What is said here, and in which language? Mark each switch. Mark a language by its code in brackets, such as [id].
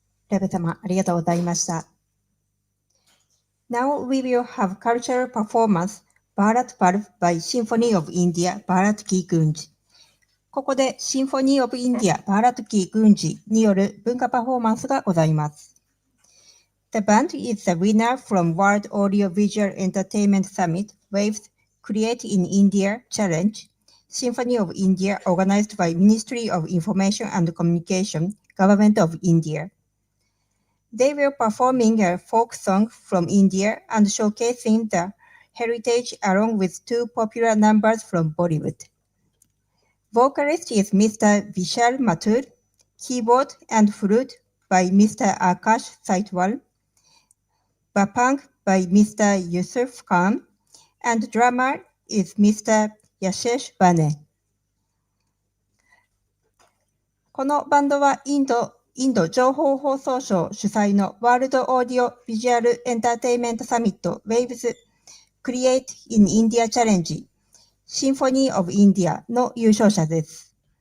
[ja] レベ様、ありがとうございました。 [en] Now we will have cultural performance Bharat Parv by Symphony of India Bharat Ki Gunj。 [ja] ここで Symphony of India Bharat Ki Gunj による文化パフォーマンスがございます。 [en] The band is the winner from World Audio Visual Entertainment Summit Waves Create in India Challenge, Symphony of India organized by Ministry of Information and Communication, Government of India. They will performing a folk song from India and showcasing the heritage along with two popular numbers from Bollywood. Vocalist is Mr. Vishal Mathur, keyboard and flute by Mr. Akash Saitwal, bapang by Mr. Yusuf Khan, and drummer is Mr. Yashesh Bane. [ja] このバンドはインド情報放送省主催のワールドオーディオビジュアルエンターテインメントサミット Waves Create in India Challenge Symphony of India の優勝者です。